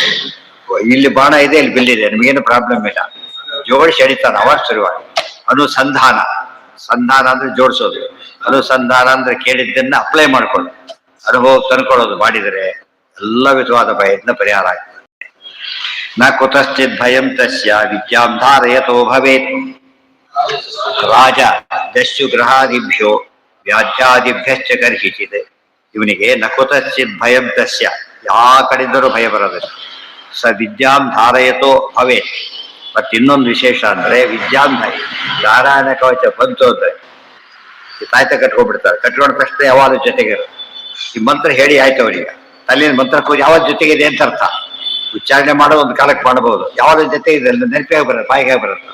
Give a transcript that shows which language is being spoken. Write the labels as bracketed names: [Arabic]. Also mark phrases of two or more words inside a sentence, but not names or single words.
[Kannada] ಇಲ್ಲಿ ಬಾಣ ಇದೆ, ಇಲ್ಲಿ ಬಿಲ್ಲಿದೆ, ನಿಮಗೇನು ಪ್ರಾಬ್ಲಮ್ ಇಲ್ಲ, ಜೋಡಿಸಿ ಎಡಿತಾನೆ ಅವಾಗ ಶುರುವಾಗಿ. ಅನುಸಂಧಾನ, ಸಂಧಾನ ಅಂದ್ರೆ ಜೋಡಿಸೋದು, ಅನುಸಂಧಾನ ಅಂದ್ರೆ ಕೇಳಿದ್ದನ್ನ ಅಪ್ಲೈ ಮಾಡ್ಕೊಳ್ಳೋದು, ಅನುಭವ ತಂದ್ಕೊಳ್ಳೋದು ಮಾಡಿದರೆ ಎಲ್ಲ ವಿಧವಾದ ಭಯದಿಂದ ಪರಿಹಾರ ಆಗ್ತದೆ. [Sanskrit] ನ ಕುತಶ್ಚಿತ್ ಭಯಂ ತಸ್ಯ ವಿದ್ಯಾಂ ಧಾರಯತೋ ಭವೇತ್. ರಾಜ ದಸ್ಯು ಗೃಹಾದಿಭ್ಯೋ ವ್ಯಾಜ್ಯಾದಿಭ್ಯಶ್ಚ ಗರ್ಹಿಸಿದೆ. [Kannada] ಇವನಿಗೆ [Sanskrit] ನ ಕುತಶ್ಚಿತ್ ಭಯಂ ತಸ್ಯ, [Kannada] ಯಾ ಕಡೆಯಿಂದಲೂ ಭಯ ಬರೋದಿಲ್ಲ. [Sanskrit] ಸ ವಿದ್ಯಾಂ ಧಾರಯತೋ ಭವೇತ್. [Kannada] ಮತ್ತೆ ಇನ್ನೊಂದು ವಿಶೇಷ ಅಂದ್ರೆ ವಿದ್ಯಾಂ ನಾರಾಯಣ ಕವಚ ಬಂತು ಅಂದ್ರೆ ತಾಯ್ತ ಕಟ್ಕೊಂಡ್ಬಿಡ್ತಾರೆ. ಕಟ್ಕೊಂಡ ತಕ್ಷಣ ಯಾವಾಗ ಜೊತೆಗೆ ಈ ಮಂತ್ರ ಹೇಳಿ ಆಯ್ತು ಅವರಿಗೆ. ತಲೆಯ ಮಂತ್ರ ಯಾವಾಗ ಜೊತೆಗಿದೆ ಅಂತ ಅರ್ಥ. ಉಚ್ಚಾರಣೆ ಮಾಡೋದು ಒಂದು ಕಾಲಕ್ಕೆ ಮಾಡಬಹುದು, ಯಾವಾಗ ಜೊತೆ ಇದೆ ನೆನಪಿಯಾಗಿ ಬರುತ್ತೆ, ಬಾಯಿಗೆ ಬರುತ್ತೆ.